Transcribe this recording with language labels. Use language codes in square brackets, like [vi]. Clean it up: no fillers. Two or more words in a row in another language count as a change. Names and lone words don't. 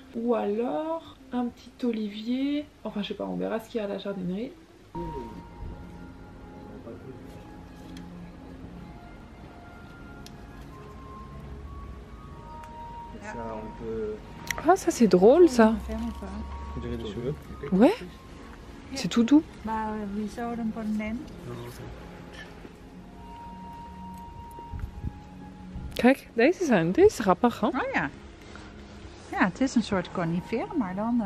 [fr] Ou alors un petit olivier, enfin je sais pas, on verra ce qu'il y a à la jardinerie. Ça, on peut... Ah ça c'est drôle ça. On dirait des cheveux. Ouais, c'est tout doux. [nl] Maar wie zou hem voor nemen? Kijk, deze is grappig hè? Oh ja. Ja, het is een soort conifeer, maar dan...